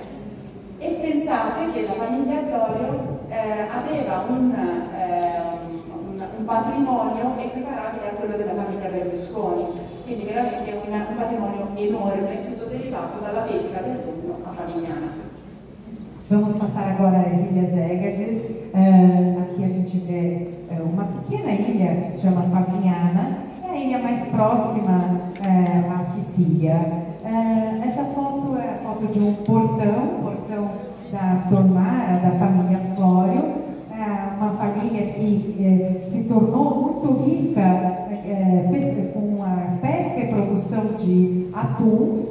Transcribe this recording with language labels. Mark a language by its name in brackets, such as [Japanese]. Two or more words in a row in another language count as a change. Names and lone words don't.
[Italian] E pensate che la famiglia Florio aveva un patrimonio equiparabile a quello della famiglia Berlusconi, quindi veramente un patrimonio enorme, tutto derivato dalla pesca del tonno a Favignana. [Portuguese] Vamos passar agora às Ilhas Egades. Aqui a gente vê uma pequena ilha que se chama Favignana, é a ilha mais próxima à Sicília. Essa foto é a foto de um portão da tonnara da família Florio, uma família que se tornou muito rica com a pesca e produção de atuns.